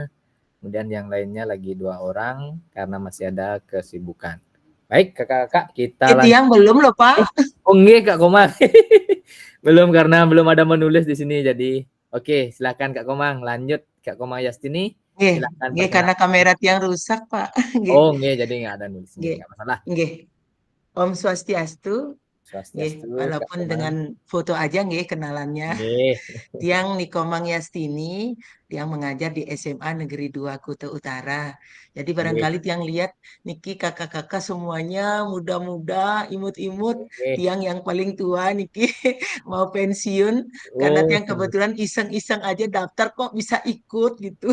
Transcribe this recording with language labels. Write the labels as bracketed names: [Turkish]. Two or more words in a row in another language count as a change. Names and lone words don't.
[Indonesian] Kemudian yang lainnya lagi 2 orang karena masih ada kesibukan. Baik, kakak-kakak, kita Yang belum loh, Pak. Oh nggih, Kak Komang. Belum karena belum ada menulis di sini. Jadi, oke, silakan Kak Komang. Lanjut Kak Komang Yastini. Silakan. Nggih, karena kamera tiang rusak, Pak. Oh, nggih, jadi nggak ada nulis. Nggih. Nggak masalah. [Balinese] Nggih. Om Swastiastu. [Indonesian] Swastiastu, Walaupun dengan foto aja nggih kenalannya. Tiang Nikomang Yastini, tiang mengajar di SMA Negeri 2 Kuta Utara. Jadi barangkali tiang lihat niki kakak-kakak semuanya muda-muda, imut-imut. Tiang yang paling tua niki mau pensiun karena tiang kebetulan iseng-iseng aja daftar kok bisa ikut gitu.